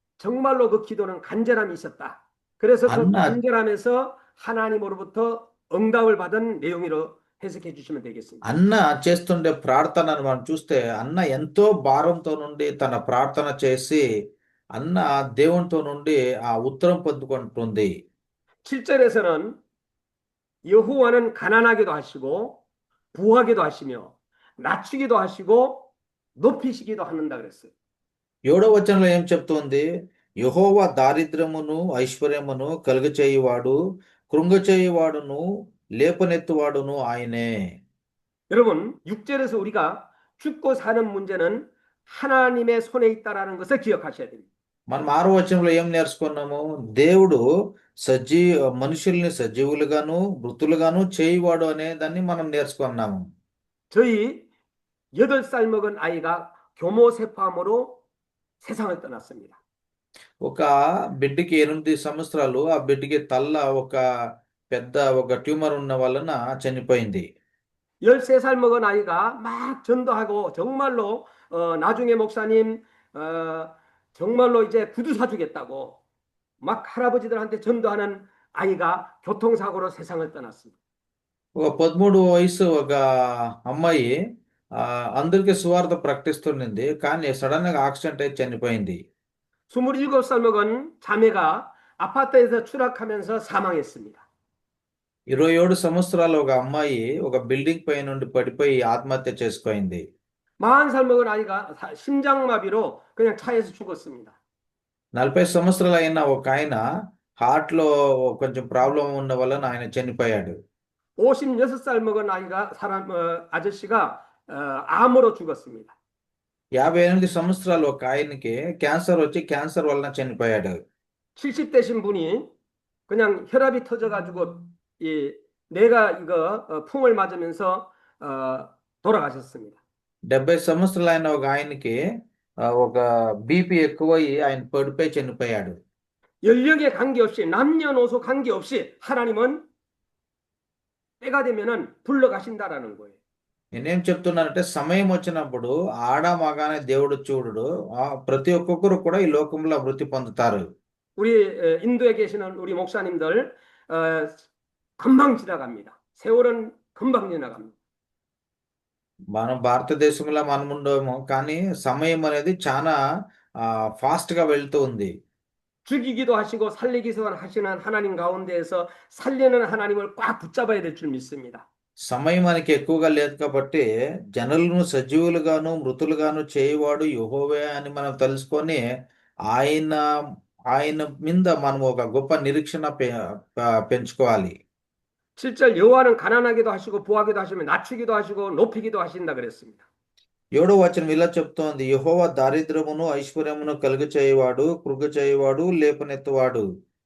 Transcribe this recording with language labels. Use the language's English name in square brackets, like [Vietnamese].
[Korean] 정말로 그 기도는 간절함이 있었다. 그래서 그 한나- 간절함에서 하나님으로부터 응답을 받은 내용으로 해석해 주시면 되겠습니다. [Telugu] అన్న చేస్తుండే ప్రార్థనను మనం చూస్తే అన్న ఎంతో భారంతో నుండి తన ప్రార్థన చేసి అన్న దేవునితో నుండి ఆ ఉత్తరం పొందుకుంటుంది. [Korean] 7절에서는 여호와는 가난하게도 하시고 부하게도 하시며 낮추기도 하시고 높이시기도 하는다 그랬어요. [Telugu] 7వ వచనంలో ఏం చెప్తుంది? యెహోవా దారిద్ర్యమును ఐశ్వర్యమును కలుగచేయువాడు, కృంగచేయువాడును లేపనెత్తువాడును ఆయనే. [Korean] 여러분 6절에서 우리가 죽고 사는 문제는 하나님의 손에 있다라는 것을 기억하셔야 됩니다. [Telugu] మనం 6వ వచనంలో ఏం నేర్చుకున్నాము? దేవుడు మనుషుల్ని సజీవులుగాను మృతులుగాను చేయువాడు అనే దాన్ని మనం నేర్చుకున్నాము. [Korean] 저희 8살 먹은 아이가 교모세포암으로 세상을 떠났습니다. [Telugu] ఒక బిడ్డకి 8 సంవత్సరాలు, ఆ బిడ్డకి తల్ల ఒక పెద్ద ట్యూమర్ ఉన్న వలన చనిపోయింది. [Korean] 13살 먹은 아이가 막 전도하고 정말로 나중에 목사님 정말로 이제 구두 사주겠다고 막 할아버지들한테 전도하는 아이가 교통사고로 세상을 떠났습니다. [Telugu] ఒక 13 వయసు ఒక అమ్మాయి అందరికీ సువార్త ప్రకటిస్తున్నది, కానీ సడన్ గా యాక్సిడెంట్ అయి చనిపోయింది. [Korean] 27살 먹은 자매가 아파트에서 추락하면서 사망했습니다. [Telugu] 27 సంవత్సరాల ఒక అమ్మాయి ఒక బిల్డింగ్ పై నుండి పడిపోయి ఆత్మహత్య చేసుకుంది. [Korean] 40살 먹은 아이가 심장마비로 그냥 차에서 죽었습니다. [Telugu] 40 సంవత్సరాలు అయిన ఒక ఆయన హార్ట్ లో కొంచెం ప్రాబ్లం ఉన్న వలన ఆయన చనిపోయాడు. [Korean] 56살 먹은 아저씨가 암으로 죽었습니다. [Telugu] 58 సంవత్సరాలు ఒక ఆయనకి క్యాన్సర్ వచ్చి క్యాన్సర్ వలన చనిపోయాడు. [Korean] 70대신 분이 그냥 혈압이 터져가지고 뇌가 이거 풍을 맞으면서 돌아가셨습니다. [Telugu] 70 సంవత్సరాలు అయిన ఒక ఆయనకి ఒక బీపీ ఎక్కువయ్యి ఆయన పడిపోయి చనిపోయాడు. [Korean] 연령에 관계없이 남녀노소 관계없이 하나님은 때가 되면은 불러가신다라는 거예요. [Telugu] నేనేం చెప్తున్నానంటే సమయం వచ్చినప్పుడు ఆడ మగానే దేవుడు చూడుడు ప్రతి ఒక్కొక్కరు కూడా ఈ లోకంలో వృత్తి పొందుతారు. [Korean] 우리 인도에 계시는 우리 목사님들 어, 금방 지나갑니다. 세월은 금방 지나갑니다. [Telugu] మనం భారతదేశంలో మనం ఉండేమో కానీ సమయం అనేది చాలా ఫాస్ట్ గా వెళ్తూ ఉంది. [Korean] 죽이기도 하시고 살리기도 하시는 하나님 가운데에서 살리는 하나님을 꽉 붙잡아야 될 줄 믿습니다. [Telugu] సమయం మనకి ఎక్కువగా లేదు కాబట్టి జనులను సజీవులుగాను మృతులుగాను చేయవాడు యెహోవే అని మనం తెలుసుకొని ఆయన ఆయన మీద మనం ఒక గొప్ప నిరీక్షణ పెంచుకోవాలి. [Korean] 7절 여호와는 가난하기도 하시고 부하기도 하시며 낮추기도 하시고 높이기도 하신다 그랬습니다. [Telugu] 7వ వచనం ఇలా చెప్తోంది, యెహోవా దారిద్ర్యమును ఐశ్వర్యమును కలుగ చేయవాడు, కృగ చేయవాడు, లేపనెత్తువాడు.